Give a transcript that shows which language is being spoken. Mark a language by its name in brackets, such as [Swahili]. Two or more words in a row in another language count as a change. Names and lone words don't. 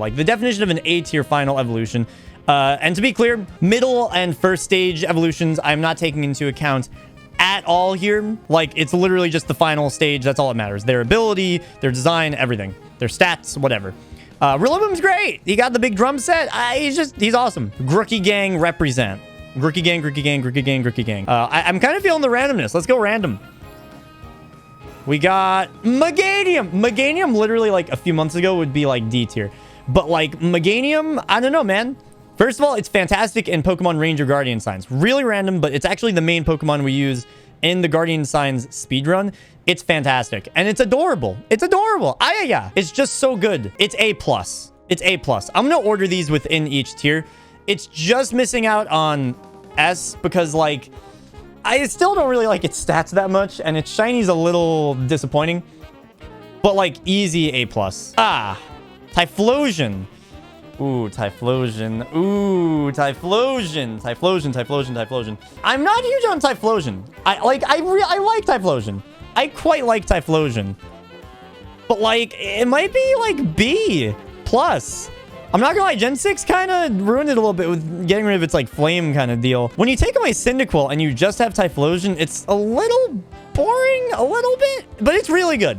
[English] Like, the definition of an A tier final evolution. And to be clear, middle and first stage evolutions, I'm not taking into account at all here. Like, it's literally just the final stage. That's all that matters. Their ability, their design, everything. Their stats, whatever. Rillaboom's great. He got the big drum set. He's awesome. Grookie Gang represent. Grookie Gang, Grookie Gang, Grookie Gang, Grookie Gang. I'm kind of feeling the randomness. Let's go random. We got Megadium. Megadium literally like a few months ago would be like D tier. But like Meganium, I don't know, man. First of all, it's fantastic in Pokemon Ranger Guardian Signs. Really random, but it's actually the main Pokemon we use in the Guardian Signs speedrun. It's fantastic. And it's adorable. It's adorable. Yeah. It's just so good. It's A+. It's A+. I'm going to order these within each tier. It's just missing out on S because, like, I still don't really like its stats that much. And its shiny's a little disappointing. But, like, easy A+. Typhlosion. Ooh, Typhlosion. Ooh, Typhlosion. Typhlosion. I'm not huge on Typhlosion. I like Typhlosion. I quite like Typhlosion. But, like, it might be, like, B+. I'm not gonna lie, Gen 6 kind of ruined it a little bit with getting rid of its, like, flame kind of deal. When you take away Cyndaquil and you just have Typhlosion, it's a little boring, a little bit, but it's really good.